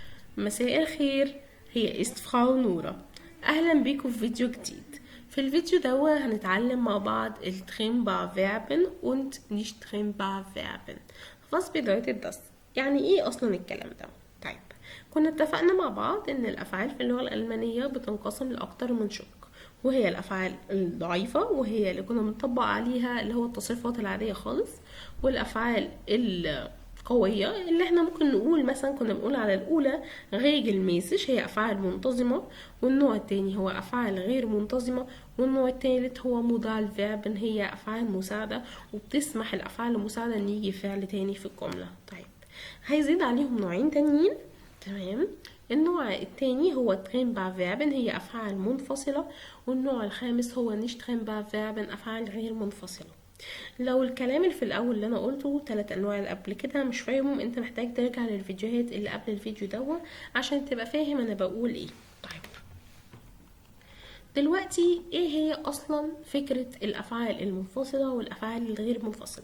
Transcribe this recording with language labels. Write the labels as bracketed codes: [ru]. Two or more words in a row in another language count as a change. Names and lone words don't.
[ar] مساء الخير. هي [de] ist Frau [ar] نورة. اهلا بيكم في فيديو جديد. في الفيديو ده هنتعلم مع بعض [de] الtrennbare Verben und nicht trennbare Verben. Was bedeutet das؟ [ar] يعني ايه اصلا الكلام ده؟ طيب، كنا اتفقنا مع بعض ان الافعال في اللغة الالمانية بتنقسم لاكتر من شق، وهي الافعال الضعيفة وهي اللي كنا بنطبق عليها اللي هو التصريفات العادية خالص، والافعال قوية اللي احنا ممكن نقول مثلا كنا بنقول على الأولى regelmäßig هي أفعال منتظمة، والنوع التاني هو أفعال غير منتظمة، والنوع التالت هو [de] modal verben [ar] هي أفعال مساعدة وبتسمح الأفعال المساعدة إن يجي فعل تاني في الجملة. طيب، هيزيد عليهم نوعين تانيين. تمام، النوع التاني هو [de] trennbare verben [ar] هي أفعال منفصلة، والنوع الخامس هو [de] nicht trennbare verben [ar] أفعال غير منفصلة. لو الكلام اللي في الاول اللي انا قلته 3 انواع اللي قبل كده مش فاهمهم، انت محتاج ترجع للفيديوهات اللي قبل الفيديو ده عشان تبقى فاهم انا بقول ايه. طيب، دلوقتي ايه هي اصلا فكرة الافعال المنفصلة والافعال الغير منفصلة؟